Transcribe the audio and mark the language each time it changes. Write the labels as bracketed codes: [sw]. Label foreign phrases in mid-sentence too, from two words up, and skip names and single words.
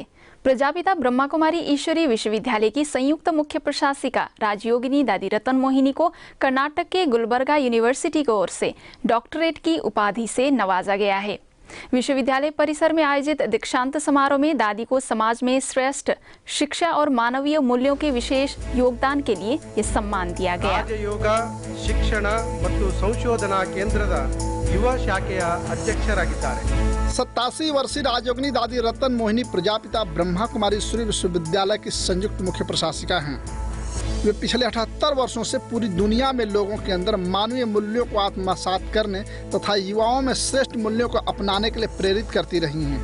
[hi] प्रजापिता ब्रह्मा कुमारी ईश्वरीय विश्वविद्यालय की संयुक्त मुख्य प्रशासिका राजयोगिनी दादी रतन मोहिनी को कर्नाटक के गुलबर्गा यूनिवर्सिटी की ओर से डॉक्टरेट की उपाधि से नवाजा गया है। विश्वविद्यालय परिसर में आयोजित दीक्षांत समारोह में दादी को समाज में श्रेष्ठ शिक्षा और मानवीय मूल्यों के विशेष योगदान के लिए ये सम्मान दिया गया। [kn] ರಾಜಯೋಗ ಶಿಕ್ಷಣ ಮತ್ತು ಸಂಶೋಧನಾ ಕೇಂದ್ರದ ಯುವ ಶಾಖೆಯ ಅಧ್ಯಕ್ಷರಾಗಿದ್ದಾರೆ। [hi] 87 वर्षीय राजयोगिनी दादी रतन मोहिनी प्रजापिता ब्रह्मा कुमारी ईश्वरीय विश्वविद्यालय की संयुक्त मुख्य प्रशासिका हैं। वे पिछले 78 वर्षों से पूरी दुनिया में लोगों के अंदर मानवीय मूल्यों को आत्मसात करने तथा युवाओं में श्रेष्ठ मूल्यों को अपनाने के लिए प्रेरित करती रही हैं।